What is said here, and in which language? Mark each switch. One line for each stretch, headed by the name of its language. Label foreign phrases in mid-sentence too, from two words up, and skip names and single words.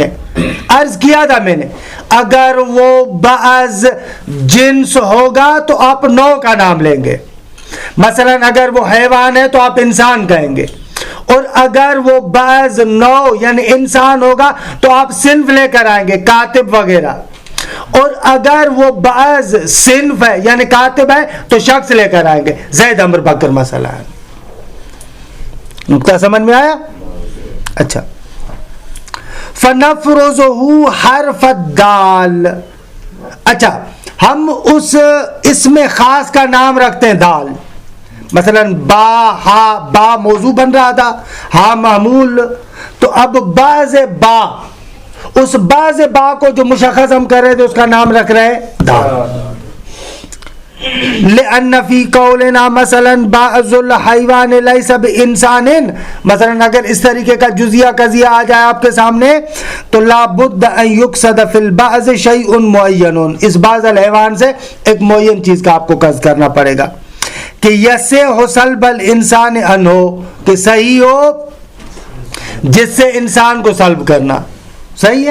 Urdu: عرض کیا تھا میں نے اگر وہ بعض جنس ہوگا تو آپ نوع کا نام لیں گے، مثلا اگر وہ حیوان ہے تو آپ انسان کہیں گے، اور اگر وہ بعض نوع یعنی انسان ہوگا تو آپ صنف لے کر آئیں گے، کاتب وغیرہ، اور اگر وہ بعض صنف ہے یعنی کاتب ہے تو شخص لے کر آئیں گے، زید عمر بکر مسئلہ ہے. نقطہ سمجھ میں آیا؟ اچھا.
Arabic: فَنَفْرُزُهُ حرف الدال،
Urdu: اچھا ہم اس اسم خاص کا نام رکھتے ہیں دال، مثلا با، ہا، با موضوع بن رہا تھا، ہا معمول، تو اب بعض با، اس بعض با کو جو مشخص ہم کر رہے تھے اس کا نام رکھ رہے ہیں دال.
Arabic: لأن فی قولنا مثلا بعض الحیوان لیس بانسان،
Urdu: مثلا اگر اس طریقے کا جزیہ قضیہ آ جائے آپ کے سامنے تو
Arabic: لا بد ان یقصد فی البعض شیء معین،
Urdu: اس
Arabic: بعض الحیوان
Urdu: سے ایک معین چیز کا آپ کو قصد کرنا پڑے گا کہ
Arabic: یسع سلب الانسان عنہ،
Urdu: کہ صحیح ہو جس سے انسان کو سلب کرنا صحیح ہے.